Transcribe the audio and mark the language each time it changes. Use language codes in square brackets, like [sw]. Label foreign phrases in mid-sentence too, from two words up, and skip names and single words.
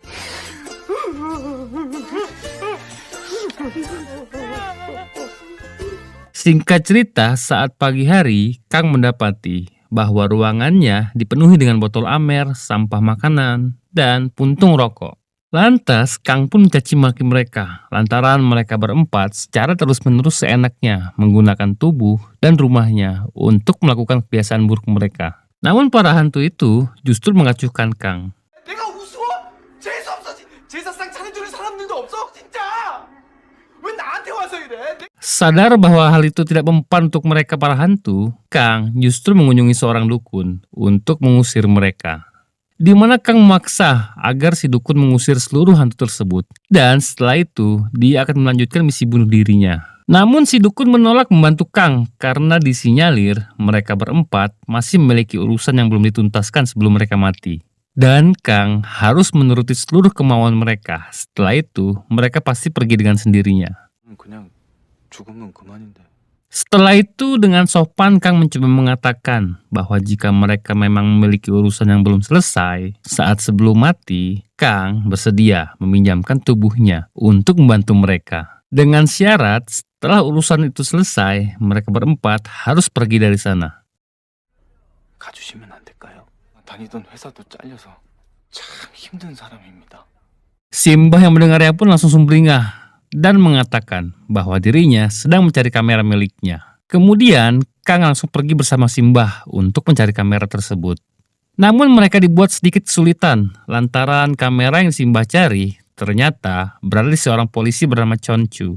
[id] Singkat cerita, saat pagi hari, Kang mendapati bahwa ruangannya dipenuhi dengan botol amer, sampah makanan, dan puntung rokok. Lantas, Kang pun mencaci maki mereka, lantaran mereka berempat secara terus-menerus seenaknya menggunakan tubuh dan rumahnya untuk melakukan kebiasaan buruk mereka. Namun para hantu itu justru mengacuhkan Kang. [ko] 내가 우스워? 재수없어. 제사상 차려줄 사람들도 없어? 진짜. 왜 나한테 와서 이래? [id] Sadar bahwa hal itu tidak mempan untuk mereka para hantu, Kang justru mengunjungi seorang dukun untuk mengusir mereka. Di mana Kang memaksa agar si dukun mengusir seluruh hantu tersebut, dan setelah itu dia akan melanjutkan misi bunuh dirinya. Namun si dukun menolak membantu Kang karena disinyalir mereka berempat masih memiliki urusan yang belum dituntaskan sebelum mereka mati. Dan Kang harus menuruti seluruh kemauan mereka. Setelah itu, mereka pasti pergi dengan sendirinya. [ko] 그냥 죽으면 그만인데. [id] Setelah itu, dengan sopan Kang mencoba mengatakan bahwa jika mereka memang memiliki urusan yang belum selesai, saat sebelum mati, Kang bersedia meminjamkan tubuhnya untuk membantu mereka. Dengan syarat, setelah urusan itu selesai, mereka berempat harus pergi dari sana. [ko] 가주시면 안 될까요? 다니던 회사도 잘려서 참 힘든 사람입니다. [id] Simbah yang mendengarnya pun langsung sumringah dan mengatakan bahwa dirinya sedang mencari kamera miliknya. Kemudian, Kang langsung pergi bersama Simbah untuk mencari kamera tersebut. Namun mereka dibuat sedikit kesulitan lantaran kamera yang Simbah cari ternyata berada di seorang polisi bernama Chonchu.